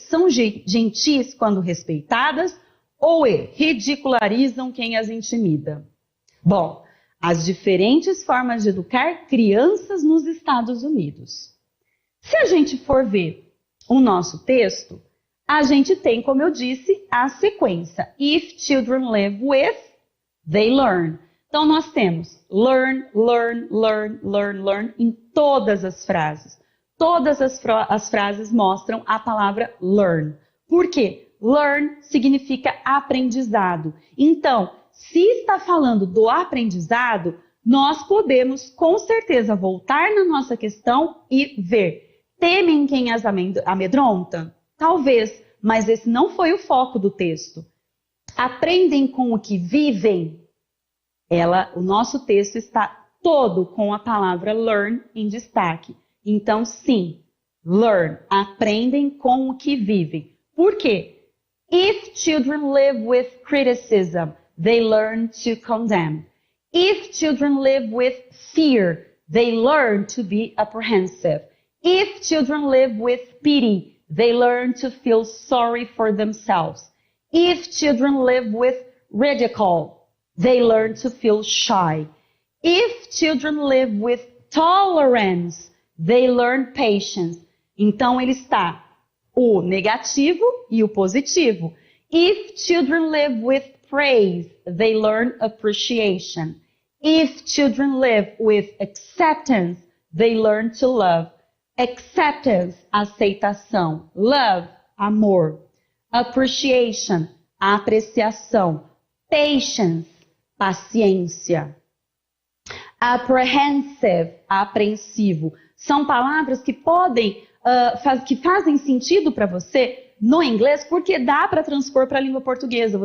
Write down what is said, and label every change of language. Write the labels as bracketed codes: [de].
[pt] São gentis quando respeitadas. Ou E. Ridicularizam quem as intimida. Bom, as diferentes formas de educar crianças nos Estados Unidos. Se a gente for ver o nosso texto, a gente tem, como eu disse, a sequência. [en] If children live with, they learn. [pt] Então, nós temos learn, learn, learn, learn, learn em todas as frases. Todas as frases mostram a palavra learn. Por quê? Learn significa aprendizado. Então, se está falando do aprendizado, nós podemos com certeza voltar na nossa questão e ver. Temem quem as amedronta? Talvez, mas esse não foi o foco do texto. Aprendem com o que vivem? O nosso texto está todo com a palavra learn em destaque. Então, sim, learn, aprendem com o que vivem. Por quê? [en] If children live with criticism, they learn to condemn. If children live with fear, they learn to be apprehensive. If children live with pity, they learn to feel sorry for themselves. If children live with ridicule, they learn to feel shy. If children live with tolerance, they learn patience. [pt] Então, ele está o negativo e o positivo. [en] If children live with praise, they learn appreciation. If children live with acceptance, they learn to love. [pt] Acceptance, aceitação. Love, amor. Appreciation, apreciação. Patience, paciência. Apprehensive, apreensivo. São palavras que podem, que fazem sentido para você no inglês, porque dá para transpor para a língua portuguesa.